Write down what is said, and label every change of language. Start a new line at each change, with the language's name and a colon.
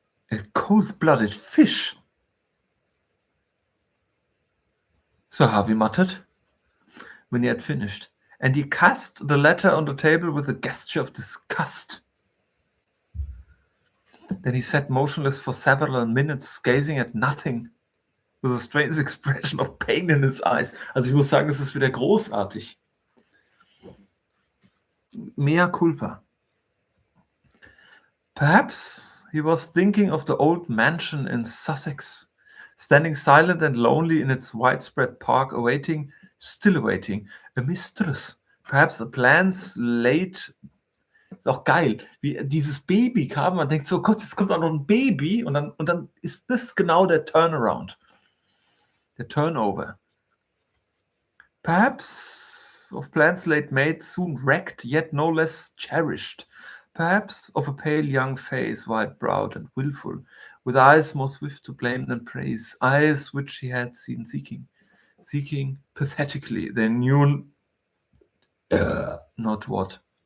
English: A cold-blooded fish, Sir Harvey muttered, when he had finished, and he cast the letter on the table with a gesture of disgust. Then he sat motionless for several minutes, gazing at nothing, with a strange expression of pain in his eyes.
German: Also ich muss sagen, es ist wieder großartig.
Latin: Mea culpa.
English: Perhaps he was thinking of the old mansion in Sussex, standing silent and lonely in its widespread park, still awaiting, a mistress. Perhaps the plans laid.
German: Ist auch geil, wie dieses Baby kam, man denkt so, Gott, jetzt kommt auch noch ein Baby und dann ist das genau der Turnaround, der Turnover.
English: Perhaps of plans late made, soon wrecked, yet no less cherished. Perhaps of a pale young face, white-browed and wilful, with eyes more swift to blame than praise, eyes which he had seen seeking pathetically, they knew not what.